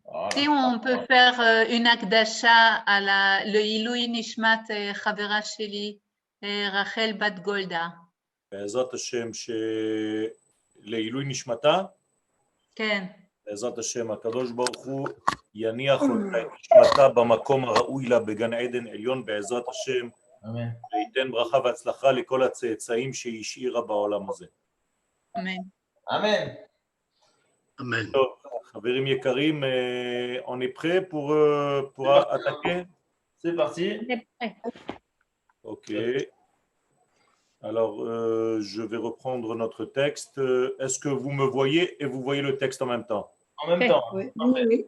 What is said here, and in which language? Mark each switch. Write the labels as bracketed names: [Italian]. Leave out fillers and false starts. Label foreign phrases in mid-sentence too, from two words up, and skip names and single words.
[French] Si on peut faire une akdasha à [Hebrew] לעילוי נשמת חברה שלי, [French] Rachel Bat Golda. [Hebrew] בעזרת השם שלעילוי נשמתה, כן. בעזרת השם הקדוש ברוך הוא יניח אותה את נשמתה במקום הראוי לה בגן עדן עליון בעזרת השם, וייתן ברכה והצלחה לכל הצאצאים שהיא השאירה בעולם הזה. אמן. אמן. Amen. טוב, חברים יקרים, [French] on est prêt pour attaquer? C'est parti. Ok. Alors, je vais reprendre notre texte. Est-ce que vous me voyez et vous voyez le texte en même temps? En même temps. Oui. Parfait.